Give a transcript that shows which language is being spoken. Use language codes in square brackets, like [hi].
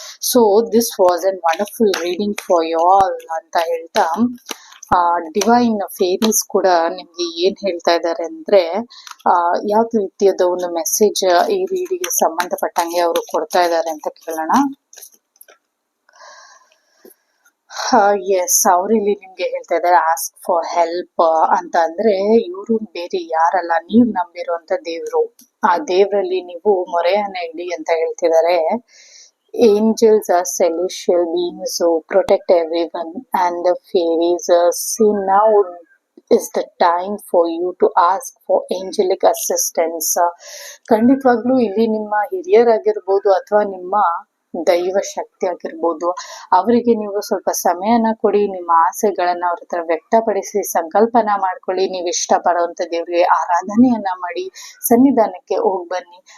[en] so this was an wonderful reading for you all [kn] ಅಂತ ಹೇಳ್ತಾ, divine ಫೇರೀಸ್ ಕೂಡ ನಿಮ್ಗೆ ಏನ್ ಹೇಳ್ತಾ ಇದ್ದಾರೆ ಅಂದ್ರೆ, ಯಾವ ರೀತಿಯಾದ ಒಂದು ಮೆಸೇಜ್ ಈ ರೀಡಿಗೆ ಸಂಬಂಧಪಟ್ಟಂಗೆ ಅವರು ಕೊಡ್ತಾ ಇದ್ದಾರೆ ಅಂತ ಕೇಳೋಣ. ಎಸ್, ಅವ್ರಿಲ್ಲಿ ನಿಮ್ಗೆ ಹೇಳ್ತಾ ಇದ್ದಾರೆ [en] ask for help [kn] ಅಂತ. ಅಂದ್ರೆ ಇವರು ಬೇರೆ ಯಾರಲ್ಲ, ನೀವ್ ನಂಬಿರುವಂತ ದೇವ್ರು. ಆ ದೇವ್ರಲ್ಲಿ ನೀವು ಮೊರೆಯನ್ನ ಇಡಿ ಅಂತ ಹೇಳ್ತಿದ್ದಾರೆ. [en] Angels are celestial beings who protect everyone, and the fairies see now is the time for you to ask for angelic assistance. [kn] ಖಂಡಿತವಾಗ್ಲೂ ಇಲ್ಲಿ ನಿಮ್ಮ ಹಿರಿಯರಾಗಿರ್ಬೋದು ಅಥವಾ ನಿಮ್ಮ ದೈವ ಶಕ್ತಿ ಆಗಿರ್ಬೋದು, ಅವರಿಗೆ ನೀವು ಸ್ವಲ್ಪ ಸಮಯನ ಕೊಡಿ, ನಿಮ್ಮ ಆಸೆಗಳನ್ನ ಅವ್ರ ಹತ್ರ ವ್ಯಕ್ತಪಡಿಸಿ ಸಂಕಲ್ಪನ ಮಾಡ್ಕೊಳ್ಳಿ, ನೀವು ಇಷ್ಟ ಪಡುವಂತ ದೇವ್ರಿಗೆ ಆರಾಧನೆಯನ್ನ ಮಾಡಿ ಸನ್ನಿಧಾನಕ್ಕೆ ಹೋಗ್ ಬನ್ನಿ.